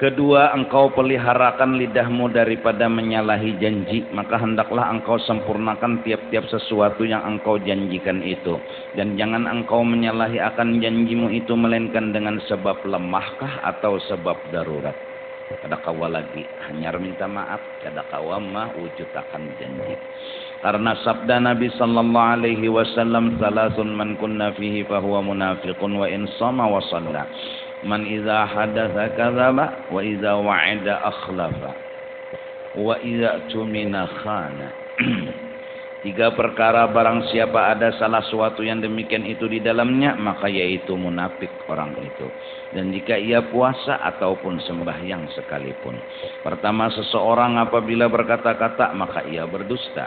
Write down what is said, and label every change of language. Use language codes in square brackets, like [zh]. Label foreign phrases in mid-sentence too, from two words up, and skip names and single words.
[ms] Kedua, engkau peliharakan lidahmu daripada menyalahi janji, maka hendaklah engkau sempurnakan tiap-tiap sesuatu yang engkau janjikan itu. Dan jangan engkau menyalahi akan janjimu itu melainkan dengan sebab lemahkah atau sebab darurat. [bjn] Kada kawa lagi hanya minta maaf, kada kawa mah wujud akan janji. [ms] Karena sabda Nabi [ar] صلى الله عليه وسلم, "ثلاث من كن فيه فهو منافق وإن صام وصلى. من إذا حدث كذب وإذا وعد أخلف وإذا اؤتمن خان." [ms] Tiga perkara barang siapa ada salah suatu yang demikian itu di dalamnya, maka yaitu munafik orang itu. Dan jika ia puasa ataupun sembahyang sekalipun. Pertama, seseorang apabila berkata-kata maka ia berdusta.